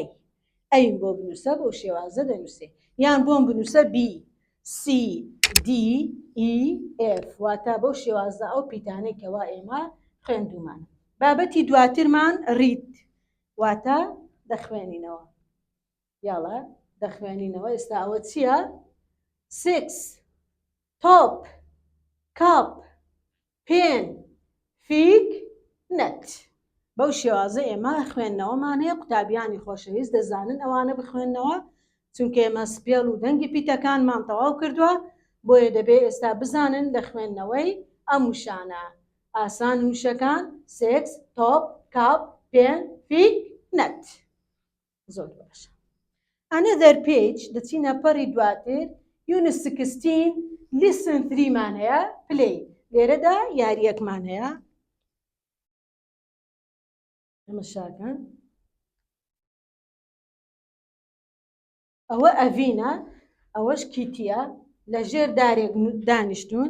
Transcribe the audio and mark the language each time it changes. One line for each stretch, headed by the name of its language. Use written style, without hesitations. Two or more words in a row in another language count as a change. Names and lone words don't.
Central Kurdish: ئەیم بۆ بنووسە بەو شێوازە دەنووسێت. یان بۆم بنووسە بی سی دی ئی ئف واتە بەو شێوازە ئەو پیتانەی کەوا ئێمە خوێندومان. بابەتی دواترمان ریت واتە دەخوێنینەوە. یاڵە دەخوێنینەوە. ئێستا ئەوە چییە؟
English: 6 top cup pen fig net.
Central Kurdish: بەو شێوازە ئێمە خوێندنەوەمان هەیە. قوتابیانی خۆشەویست دەزانن ئەوانە بخوێندنەوە چونکە ئێمە سپێڵ و دەنگی پیتەکانمان تەواو کردووە بۆیە دەبێت ئێستا بزانن لە خوێندنەوەی ئەم وشانە ئاسان وشەکان
English: 6 top cup pen fig net.
Central Kurdish: زۆر باشە.
English: Another page
Central Kurdish: دەچینە پەڕی دواتر
English: Unit 16 Lesson 3
Central Kurdish: مان هەیە play. لێرەدا یاریەکمان هەیە. تەماشاکەن. ئەوە ئەڤینە ئەوەش کیتیە لە ژێر دارێک دانیشتون.